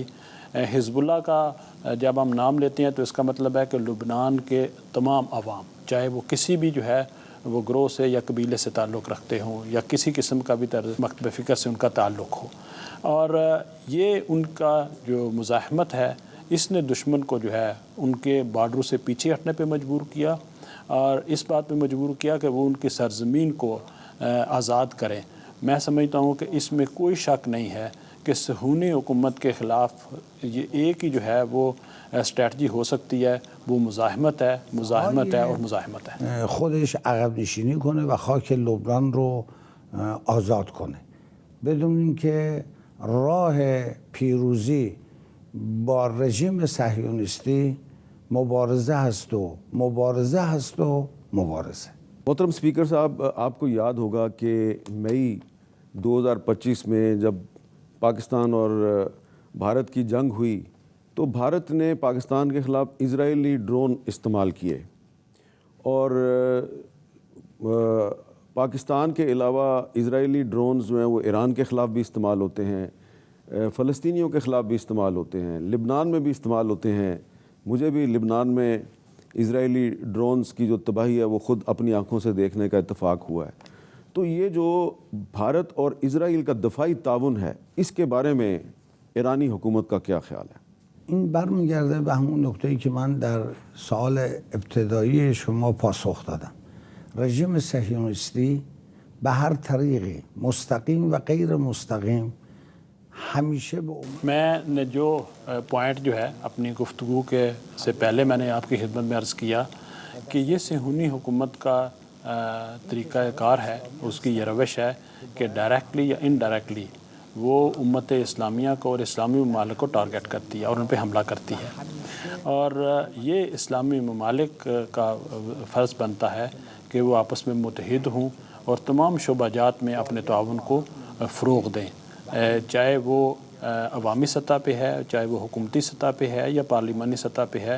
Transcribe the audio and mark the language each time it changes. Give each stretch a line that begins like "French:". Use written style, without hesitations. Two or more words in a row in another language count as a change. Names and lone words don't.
Urdu: حزب اللہ کا جب ہم نام لیتے ہیں تو اس کا مطلب ہے کہ لبنان کے تمام عوام، چاہے وہ کسی بھی جو ہے وہ گروہ سے یا قبیلے سے تعلق رکھتے ہوں یا کسی قسم کا بھی مکتب فکر سے ان کا تعلق ہو، اور یہ ان کا جو مزاحمت ہے اس نے دشمن کو جو ہے ان کے بارڈروں سے پیچھے ہٹنے پہ مجبور کیا، اور اس بات پہ مجبور کیا کہ وہ ان کی سرزمین کو آزاد کریں۔ میں سمجھتا ہوں کہ اس میں کوئی شک نہیں ہے کہ صہیونی حکومت کے خلاف یہ ایک ہی جو ہے وہ اسٹریٹجی ہو سکتی ہے، وہ مزاحمت ہے اور مزاحمت ہے۔
Persian: خودش عقب نشینی کنه و خاک لبنان رو آزاد کنه، بدون اینکه راه پیروزی با رژیم صهیونیستی مبارزه هست و مبارزه هست و مبارزه.
Urdu: محترم اسپیکر صاحب، آپ کو یاد ہوگا کہ مئی 2025 میں جب پاکستان اور بھارت کی جنگ ہوئی تو بھارت نے پاکستان کے خلاف اسرائیلی ڈرون استعمال کیے، اور پاکستان کے علاوہ اسرائیلی ڈرونز جو ہیں وہ ایران کے خلاف بھی استعمال ہوتے ہیں، فلسطینیوں کے خلاف بھی استعمال ہوتے ہیں، لبنان میں بھی استعمال ہوتے ہیں۔ مجھے بھی لبنان میں اسرائیلی ڈرونز کی جو تباہی ہے وہ خود اپنی آنکھوں سے دیکھنے کا اتفاق ہوا ہے۔ تو یہ جو بھارت اور اسرائیل کا دفاعی تعاون ہے، اس کے بارے میں ایرانی حکومت کا کیا خیال ہے؟
Persian: این برمیگرده به همون نکته‌ای که من در سوال ابتدایی شما پاسخ دادم. رژیم صهیونیستی به هر طریقی مستقیم و غیر مستقیم ہمیشہ
Urdu: میں نے جو پوائنٹ جو ہے اپنی گفتگو کے سے پہلے میں نے آپ کی خدمت میں عرض کیا کہ یہ صہیونی حکومت کا طریقہ کار ہے، اس کی یہ روش ہے کہ ڈائریکٹلی یا انڈائریکٹلی وہ امت اسلامیہ کو اور اسلامی ممالک کو ٹارگٹ کرتی ہے اور ان پہ حملہ کرتی ہے، اور یہ اسلامی ممالک کا فرض بنتا ہے کہ وہ آپس میں متحد ہوں اور تمام شعبہ جات میں اپنے تعاون کو فروغ دیں، چاہے وہ عوامی سطح پہ ہے، چاہے وہ حکومتی سطح پہ ہے یا پارلیمانی سطح پہ ہے۔